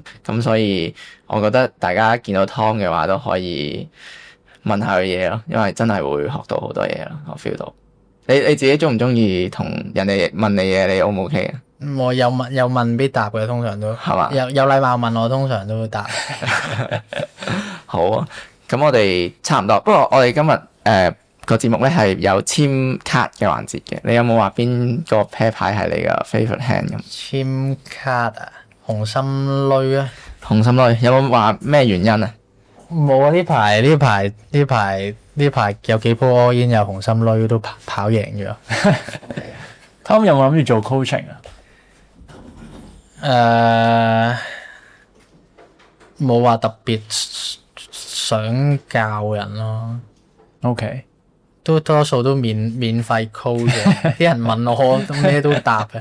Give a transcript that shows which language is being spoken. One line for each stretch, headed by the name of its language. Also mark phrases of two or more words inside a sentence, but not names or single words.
Cantonese: 咁所以我覺得大家見到 Tom 嘅話都可以問下佢嘢咯，因為真係會學到好多嘢咯。我 feel 到。你自己中唔中意同人哋問你嘢？你 O 唔 OK 啊？我有問必答嘅，通常都係嘛？有禮貌問我，通常都會答。好啊，咁我哋差唔多。不過我哋今日個節目咧係有簽卡嘅環節嘅。你有冇話邊個啤牌係你嘅
English: favourite hand
Cantonese: 咁？簽卡啊，紅心女啊，紅心女有冇話咩原因啊？冇啊！呢排有幾鋪
English: all in
Cantonese: 有紅心女都跑贏咗。 Tom 有冇諗住做 coaching 啊？冇話特別想教人咯。 OK，都多數都免費 coach 嘅，啲人問我咩都答嘅。